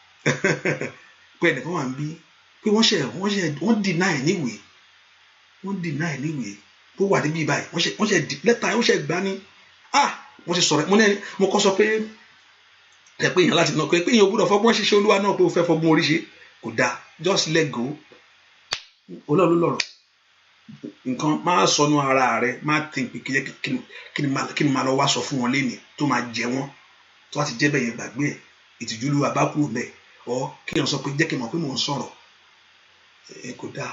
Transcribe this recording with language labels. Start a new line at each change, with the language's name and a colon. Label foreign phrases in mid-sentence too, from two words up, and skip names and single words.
Yoruba: Pé ẹnìkan wà ń bí pé wọ́n deny níwèé. Wọ́n deny níwèé tó wà níbí báyìí. Wọ́n ṣe lẹ́tà wọ́n ṣe gbá ní. Wọ́n ṣe sọ̀rọ̀ mo kọ́ sọ pé ẹ pé èèyàn láti náà pé èèyàn ò gbọ́dọ̀ fọgbọ́n ṣiṣẹ́ Olúwa náà pé ó fẹ́ fọgbọ́n orí ṣe kò dáa.
English: Just let go.
Yoruba: Ọlọ́run lọ̀rọ̀. Nǹkan máa sọnù ara rẹ, máa think pé kí ni máa lọ wá sọ fún wọn lénìí tó máa jẹ wọ́n. Tó bá ti jẹ́ bẹ́ẹ̀ yẹn gbàgbé ẹ̀. Ìtìjú Olúwa bá kúrò bẹ́ẹ̀. Kí èèyàn sọ pé jẹ́ kí n mọ̀ pé mò ń sọ̀rọ̀. Kò dáa.